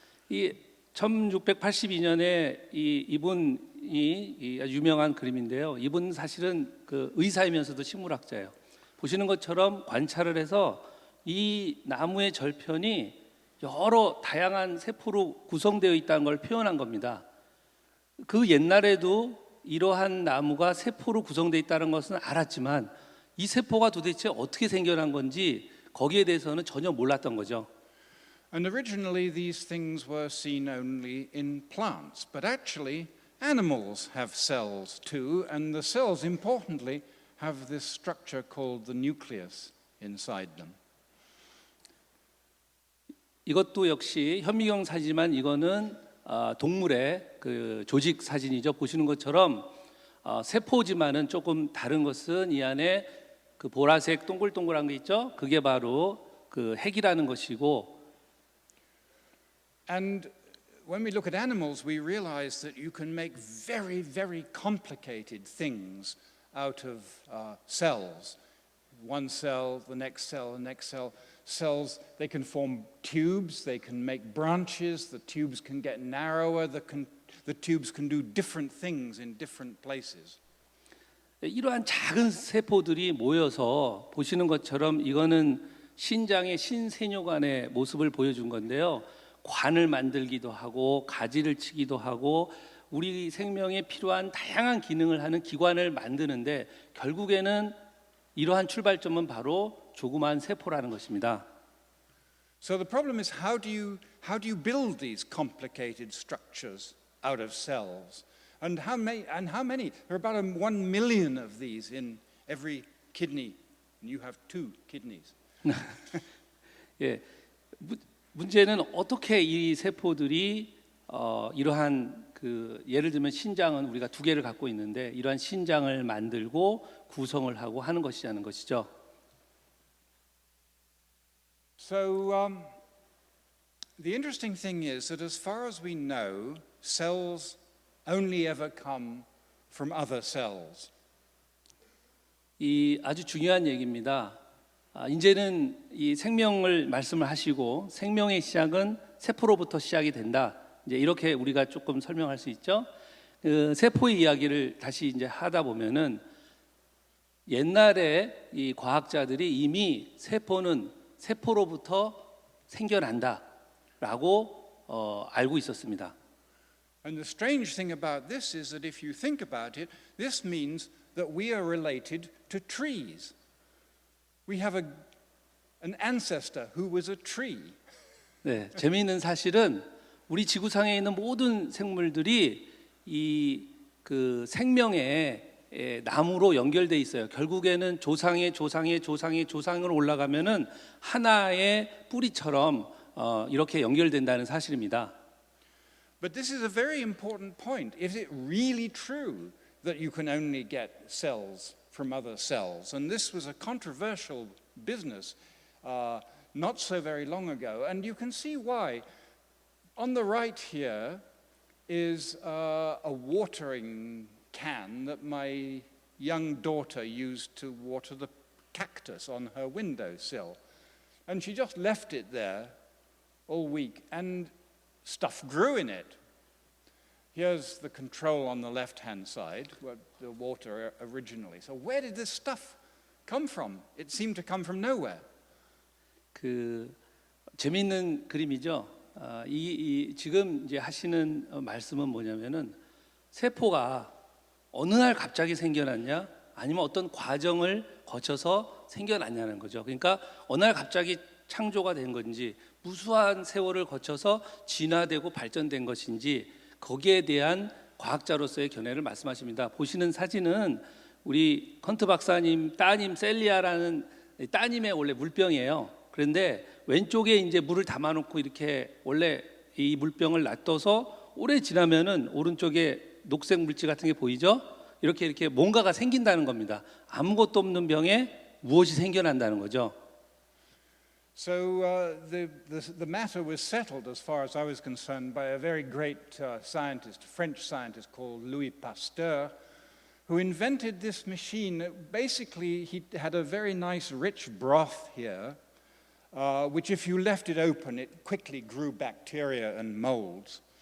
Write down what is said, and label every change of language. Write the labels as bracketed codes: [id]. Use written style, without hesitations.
[ko] 이 1682년에 이분이 아주 유명한 그림인데요. 이분 사실은 그 의사이면서도 식물학자예요. 보시는 것처럼 관찰을 해서 이 나무의 절편이 여러 다양한 세포로 구성되어 있다는 걸 표현한 겁니다. 그 옛날에도 이러한 나무가 세포로 구성되어 있다는 것은 알았지만 이 세포가 도대체 어떻게 생겨난 건지 거기에 대해서는 전혀 몰랐던 거죠. [en] And originally these things were seen only in plants, but actually animals have cells too, and the cells, importantly, have this structure called the nucleus inside them. [ko] 이것도 역시 현미경 사진이지만 이거는 동물의 그 조직 사진이죠. 보시는 것처럼 세포지만은 조금 다른 것은 이 안에 그 보라색 동글동글한 게 있죠. 그게 바로 그 핵이라는 것이고. [en] And when we look at animals, we realize that you can make very, very complicated things out of cells. One cell, the next cell, the next cell. Cells, they can form tubes, they can make branches, the tubes can get narrower, the tubes can do different things in different places. [ko] 이러한 작은 세포들이 모여서 보시는 것처럼 이거는 신장의 신세뇨관의 모습을 보여준 건데요. 관을 만들기도 하고 가지를 치기도 하고 우리 생명에 필요한 다양한 기능을 하는 기관을 만드는데 결국에는 이러한 출발점은 바로 조그마한 세포라는 것입니다. [en] So the problem is how do you build these complicated structures out of cells? And how many? There are about 1 million of these in every kidney, and you have 2 kidneys. [ko] 예, 문제는 어떻게 이 세포들이 이러한 그 예를 들면 신장은 우리가 2개를 갖고 있는데 이러한 신장을 만들고 구성을 하고 하는 것이라는 것이죠. [en] So the interesting thing is that as far as we know, cells only ever come from other cells. [ko] 이 아주 중요한 얘기입니다. 이제는 이 생명을 말씀을 하시고 생명의 시작은 세포로부터 시작이 된다. 이제 이렇게 우리가 조금 설명할 수 있죠. 그 세포의 이야기를 다시 이제 하다 보면은 옛날에 이 과학자들이 이미 세포는 세포로부터 생겨난다라고 알고 있었습니다. [en] And the strange thing about this is that if you think about it, this means that we are related to trees. We have an ancestor who was a tree. [ko] 네, 재미있는 사실은 우리 지구상에 있는 모든 생물들이 이 그 생명의 나무로 연결돼 있어요. 결국에는 조상의 조상의 조상의 조상으로 올라가면은 하나의 뿌리처럼 이렇게 연결된다는 사실입니다. [en] But this is a very important point. Is it really true that you can only get cells from other cells? And this was a controversial business not so very long ago. And you can see why. On the right here is a watering can that my young daughter used to water the cactus on her windowsill. And she just left it there all week, and stuff grew in it. Here's the control on the left-hand side, where the water originally. So where did this stuff come from? It seemed to come from nowhere. [ko] 그 재미있는 그림이죠. 지금 이제 하시는 말씀은 뭐냐면은 세포가 어느 날 갑자기 생겨났냐, 아니면 어떤 과정을 거쳐서 생겨났냐는 거죠. 그러니까 어느 날 갑자기 창조가 된 건지, 무수한 세월을 거쳐서 진화되고 발전된 것인지, 거기에 대한 과학자로서의 견해를 말씀하십니다. 보시는 사진은 우리 컨트 박사님 따님 셀리아라는 따님의 원래 물병이에요. 그런데 왼쪽에 이제 물을 담아놓고 이렇게 원래 이 물병을 놔둬서 오래 지나면은 오른쪽에 녹색 물질 같은 게 보이죠? 이렇게 뭔가가 생긴다는 겁니다. 아무것도 없는 병에 무엇이 생겨난다는 거죠. [en] So the matter was settled, as far as I was concerned, by a very great scientist, French scientist called Louis Pasteur, who invented this machine. Basically, he had a very nice, rich broth here, which, if you left it open, it quickly grew bacteria and molds.